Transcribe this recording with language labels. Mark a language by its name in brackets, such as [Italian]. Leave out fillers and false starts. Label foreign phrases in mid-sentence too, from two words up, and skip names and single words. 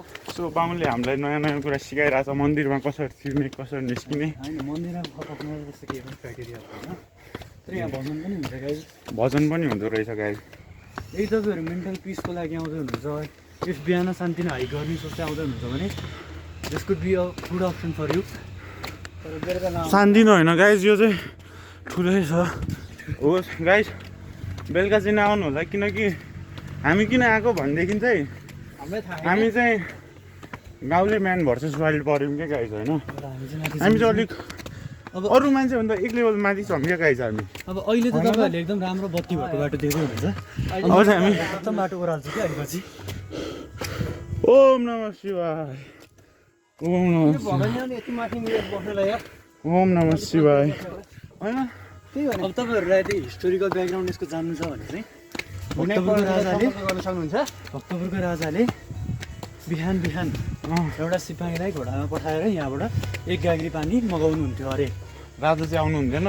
[Nepali] सो बामुले हामीलाई नयाँ नयाँ कुरा सिकाइरहेको छ मन्दिरमा कसरी छिर्ने कसरी निस्किने होइन मन्दिरमा फर्काउनु जस्तो केही पनि क्राइटेरिया छैन तर यहाँ भजन पनि हुन्छ गाइज भजन पनि हुँदो रहेछ गाइज यदि तपाईँहरू [English] mental peaceको [Nepali] लागि आउँदै हुनुहुन्छ इफ बिहान शान्तिमा हाइक गर्ने सोच्दै आउँदै हुनुहुन्छ भने [English] this could be a good option for you [Nepali] तर बेलुका नआउनु शान्तिनो होइन गाइज यो चाहिँ ठुलै छ होस् गाइज बेलुका चाहिँ नआउनु होला किनकि हामी किन आएको भनेदेखि चाहिँ हामीलाई थाहा हामी चाहिँ गाउँले म्यान भर्सेस वाइल्ड पऱ्यौँ क्या गाइज होइन हामी चाहिँ अलिक अब अरू मान्छेभन्दा एक लेभल माथि छौँ क्या गाइज हामी अब अहिले त तपाईँहरूले एकदम राम्रो बत्ती भएको बाटो देख्दै हुनुहुन्छ अब चाहिँ हामी प्रथम बाटो ओह्राल्छ कि अलिपछि [Sanskrit] ओम नमः शिवाय ओम नमः शिवाय [Nepali] भगवान यति माथि मिलेर बस्नुलाई यार [Sanskrit] ओम नमः शिवाय होइन [Nepali] त्यही भने अब तपाईँहरूलाई यदि [English] historical background [Nepali] यसको जान्नु छ भने चाहिँ भक्तपुरको राजाले गर्न सक्नुहुन्छ भक्तपुरको राजाले बिहान बिहान एउटा सिपाहीलाई घोडामा पठाएर यहाँबाट एक गाग्री पानी मगाउनुहुन्थ्यो अरे राजा चाहिँ आउनु हुन्थेन